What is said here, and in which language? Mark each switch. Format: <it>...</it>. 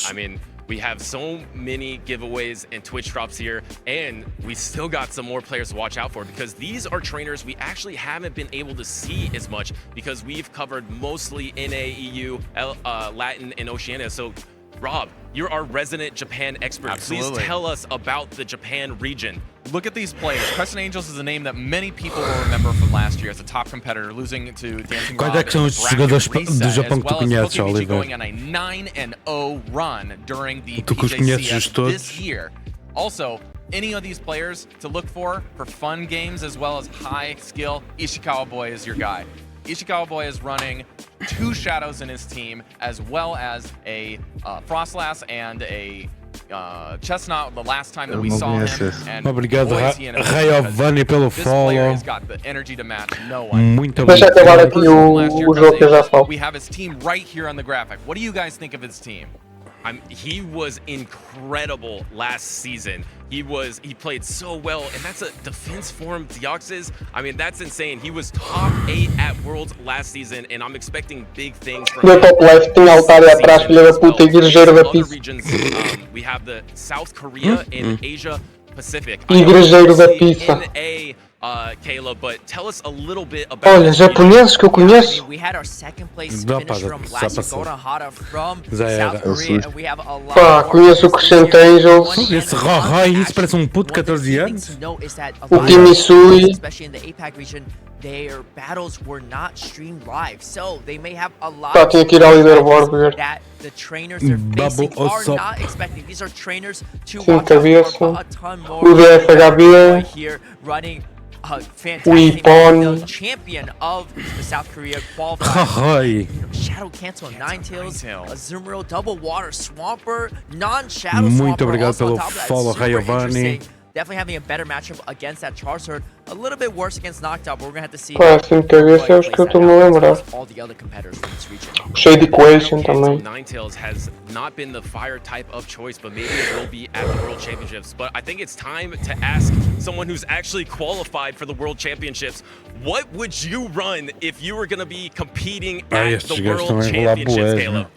<en>I mean, we have so many giveaways and Twitch drops here, and we still got some more players to watch out for because these are trainers we actually haven't been able to see as much because we've covered mostly NA, EU, Latin, and Oceania. So, Rob, you're our resident Japan expert. Absolutely. Please tell us about the Japan region. Look at these players. Crescent Angels is a name that many people will remember from last year as a top competitor, losing to Dancing Rob</en> <pt>Quais são os jogadores do Japão que tu conheces, Oliver?</pt> <en>Going on a 9-0 run during the PJCS this year. Also, any of these players to look for fun games as well as high skill, Ishikawa Boy is your guy. Ishikawa Boy is running 2 Shadows in his team, as well as a Frostlass and a Chestnut the last time that we saw him. And</en> <pt>obrigado, Rayovani, pelo follow.</pt> <en>He's got the energy to match no one.</en> <pt>Muito obrigado.</pt> <en>We have his team right here on the graphic. What do you guys think of his team? He was incredible last season. He played so well, and that's a defense form Deoxys. I mean, that's insane. He was top 8 at Worlds last season, and I'm expecting big things from him. Top left,</en> <pt>tem altar atrás, filha da puta, igrejeiro da pizza.</pt> <en>We have the South Korea and Asia Pacific.</en> <pt>Igrejeiro da pizza.</pt> <en>Caleb, but tell us a little bit about.</en> <pt>Olha, japoneses que eu conheço.</pt> <en>We had our second place finish from last Golden Hara from South</en> <pt>era.</pt> <en>Korea, and we have a lot.</en> <pt>Pá, conheço o Crescent Angels. Esse Roy, isso parece um puto de 14 anos. O Kimisui.</pt> <en>Especially in the APAC region, their battles were not streamed live, so they may have a lot</en> <pt>Pá, tinha que ir ao leaderboard ver.</pt> <en>that the trainers they're facing are not expecting. These are trainers to</en> <pt>Sim,</pt> <en>watch out for</en> <pt>cabeça.</pt> <en>a ton more.</en> <pt>O DFHB.</pt> <en>Right here running fantastic the champion of the South Korea qualifier. Shadow Cancel, Ninetales, Azumarill, Double Water, Swampert, non-Shadow Swampert.</en> <pt>Muito obrigado pelo follow, Rayovani.</pt> <en>Definitely having a better matchup against that Charizard. A little bit worse against Noctowl, but we're going to have to see all the other competitors from this region.</en> <pt>Shade Equation também.</pt> <en>Ninetales has not been the fire type of choice, but maybe it will be at the World Championships. But I think it's time to ask someone who's actually qualified for the World Championships, what would you run if you were going to be competing at the World Championships, Caleb?</en>